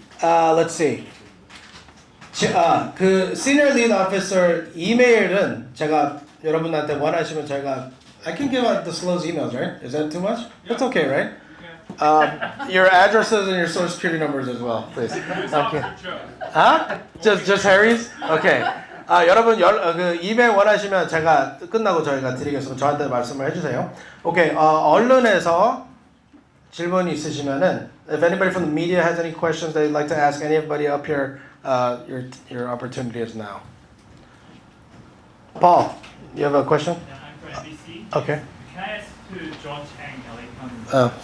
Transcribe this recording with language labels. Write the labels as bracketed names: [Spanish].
[English] Let's see. [Korean] 그 Senior Lead Officer 이메일은 제가 여러분한테 원하시면 저희가 [English] I can give out disclose emails, right? Is that too much? That's okay, right? Your addresses and your social security numbers as well, please. Okay. Huh? Just Harry's? Okay. [Korean] 여러분 그 이메일 원하시면 제가 끝나고 저희가 드리겠습니다. 저한테 말씀을 해주세요. [English] 오케이. [Korean] 언론에서 질문이 있으시면은 [English] if anybody from the media has any questions they'd like to ask anybody up here, your opportunity is now. Paul, you have a question? Yeah, I'm from NBC. Okay. Can I ask to John Chang, LA County?